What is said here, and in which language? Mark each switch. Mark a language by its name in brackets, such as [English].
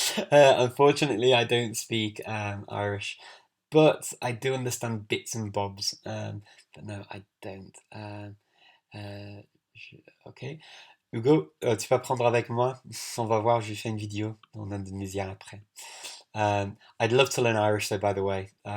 [English] Unfortunately, I don't speak Irish, but I do understand bits and bobs. But no, I don't. [French] Euh, ok. Hugo, tu vas prendre avec moi. On va voir, je lui fais une vidéo en indonésien après. [English] I'd love to learn Irish, though, by the way.